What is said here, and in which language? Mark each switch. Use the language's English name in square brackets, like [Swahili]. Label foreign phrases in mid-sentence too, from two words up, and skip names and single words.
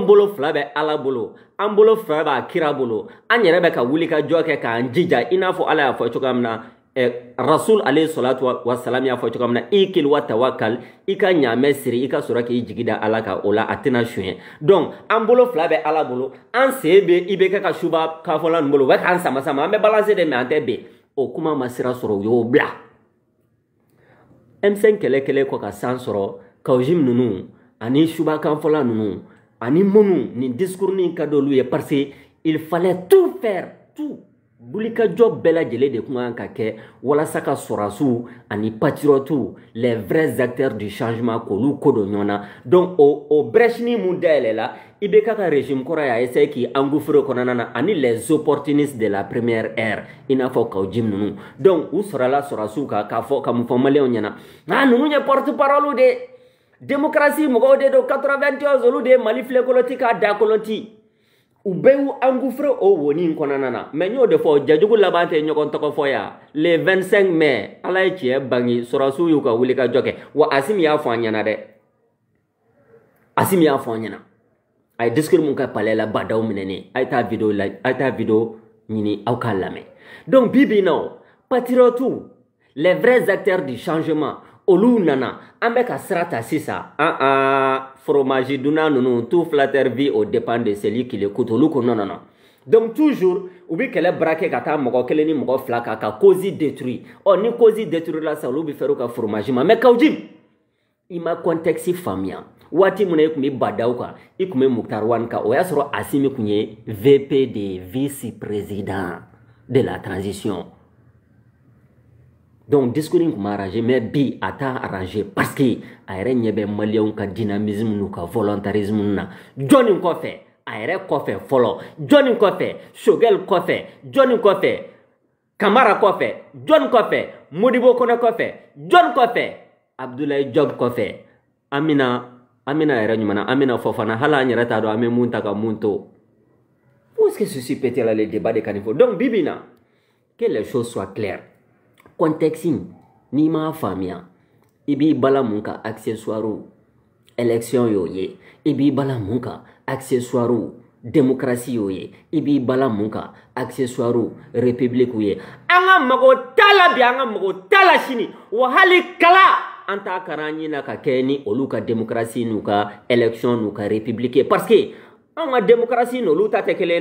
[Bambara] bolo fila bɛ Ala bolo an bolo fila b'a kira bolo an yɛrɛ bɛ ka wuli ka jɔ kɛ k'an jija i n'a fɔ Ala y'a fɔ cogoya min na Rasul [Arabic] عليه الصلاة والسلام [Bambara] y'a fɔ cogoya min na [Arabic] اعقل وتوكل [Bambara] i ka ɲaamɛ siri i ka sɔrɔ k'i jigi da Ala kan o la a tɛna suɲɛ donc an bolo fila bɛ Ala bolo an sen bɛ i bɛ kɛ ka suba kafɔla ninnu bolo u bɛ k'an sama sama an bɛ balancer de mais an tɛ bɛn o kuma ma sira sɔrɔ u y'o bila M5 kɛlɛ kɛlɛ kɔ ka san sɔrɔ kawjim ninnu ani suba kanfɔla ninnu ani minnu nin discours nin ka d'olu ye [French] parce que il fallait tout faire tout [Bambara] wulikajɔ bɛɛ lajɛlen de kun kan ka kɛ walasa ka sɔrɔdasiw ani [French] patriotes les vrais acteurs du changement [Bambara] k'olu ko don ɲɔgɔn na donc o brèche mun dayɛlɛ la i bɛ ka régime kɔrɔ y'a essayer k'i engouffrer kɔnɔna na ani [French] les opportunistes de la première ère [Bambara] i n'a fɔ kawjim ninnu donc u sɔrɔla sɔrɔdasiw kan k'a fɔ ka mun fɔ maliyɛnw ɲɛna ninnu ye [French] porte parole de démocratie [Bambara] mɔgɔw de don 91 olu de ye Mali filɛ koloti k'a da koloti u bɛɛ y'u engouffrer o woni in kɔnɔna na mais n y'o de fɔ jajugu laban tɛ ɲɔgɔn tɔgɔ fɔ yan le 25 mai Ala ye tiɲɛ bange sɔrɔdasiw y'u ka wulikajɔ kɛ wa Asimi y'a fɔ an ɲɛna dɛ Asimi y'a fɔ an ɲɛna a ye discours mun kɛ palais la badaw minɛnen a ye taa vidéo ɲini aw k'a lamɛn donc bi bi in na [French] patriotes les vrais acteurs du changement [Bambara] olu nana an bɛ ka sira ta sisan fromage dunna ninnu [French] tout flatteur vit au dépend de celui qui l'écoute [Bambara] olu ko [French] non donc toujours [Bambara] u bɛ kɛlɛ braquer ka taa mɔgɔ kelen ni mɔgɔ fila kan ka [French] cause détruit [Bambara] ni [French] cause détruit [Bambara] la sisan olu bɛ fɛrɛ u ka fromage ma mais kawjim i ma contexte faamuya waati mun na i kun bɛ badaw kan i kun bɛ Muktar Wan kan o y'a sɔrɔ Asimi kun ye [French] VP de vice-président de la transition. [Bambara] Donc discours in kuma arrangé mais bi a t'a arrangé parce que a yɛrɛ ɲɛ bɛ maliyɛnw ka dynamisme n'u ka volontarisme na jɔnni kɔfɛ a yɛrɛ kɔfɛ fɔlɔ jɔnni kɔfɛ Choguel kɔfɛ jɔnni kɔfɛ Kamara kɔfɛ jɔnni kɔfɛ Modibo Kone kɔfɛ jɔnni kɔfɛ Abdoulaye Diop kɔfɛ Amina yɛrɛ ɲuman Amina fɔ fana hali an yɛrɛ t'a dɔn an bɛ mun ta ka mun to [French] où est-ce que ceci peut être le débat de Kanifo [Bambara] donc bibi na [French] que les choses soient claires [Bambara] contexte ni ma faamuya i b'i bala mun ka accessoire élection y'o ye i b'i bala mun ka accessoire démocratie y'o ye i b'i bala mun ka accessoire république ye an ka mago t'a la bi an ka mago t'a la sini wa hali kala an t'a kara an ɲina ka kɛ ni olu ka démocratie n'u ka élection n'u ka république ye parce que an ka démocratie n'olu ta tɛ kelen